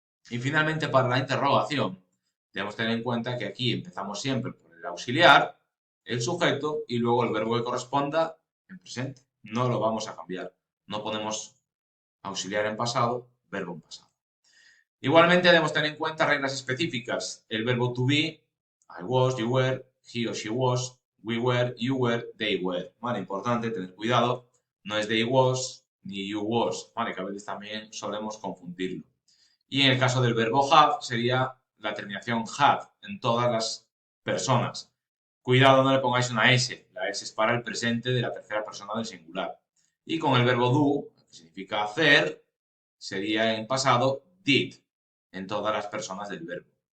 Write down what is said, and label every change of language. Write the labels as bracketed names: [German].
[Spanish] Y finalmente, para la interrogación, debemos tener en cuenta que aquí empezamos siempre por el auxiliar, el sujeto y luego el verbo que corresponda en presente. No lo vamos a cambiar. No ponemos auxiliar en pasado, verbo en pasado. Igualmente debemos tener en cuenta reglas específicas. El verbo [English] to be, I was, you were, he or she was, we were, you were, they were. [Spanish] Vale, importante tener cuidado. No es [English] they was ni you was. [Spanish] Vale, que a veces también solemos confundirlo. Y en el caso del verbo have sería la terminación had en todas las personas. Cuidado, no le pongáis una S. La S es para el presente de la tercera persona del singular. Y con el verbo do, que significa hacer, sería en pasado did en todas las personas del verbo.